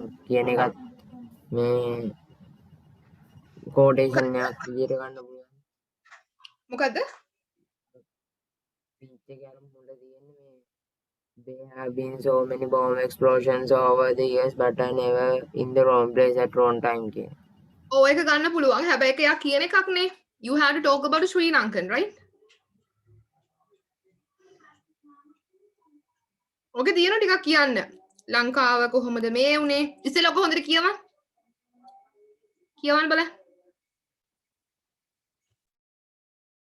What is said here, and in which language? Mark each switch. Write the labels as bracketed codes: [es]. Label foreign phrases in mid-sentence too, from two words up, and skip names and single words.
[si] කියන එකත් මේ quotation එකක් විදියට ගන්න පුළුවන්. මොකද්ද? speech එකේ අර මුල තියෙන්නේ මේ [en] There have been so many bomb explosions over the years, but I never in the wrong place at wrong time කියන. [si] ඔව් ඒක ගන්න පුළුවන්. හැබැයි ඒක යා කියන එකක් නේ. [en] You have to talk about Sri Lankan, right? [si] ඔගේ තියෙනවා ටිකක් කියන්න. ලංකාව කොහොමද මේ වුනේ? ඉතින් ඔක හොඳට කියවන්න. කියවන්න බලන්න.